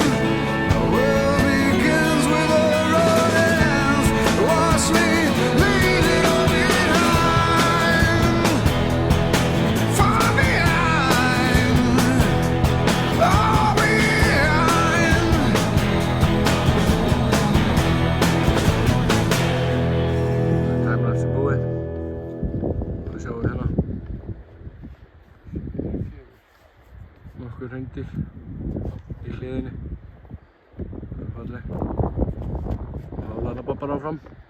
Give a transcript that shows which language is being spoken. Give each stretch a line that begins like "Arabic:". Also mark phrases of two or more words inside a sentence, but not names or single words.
English: The world begins with a road that ends. Watch me leave it all behind, far behind, all behind.
Icelandic: Timelapse er búið. Það sjáum við hérna. Nokkur hreindýr í hliðinni. Það er falleg. Og það labba bara áfram.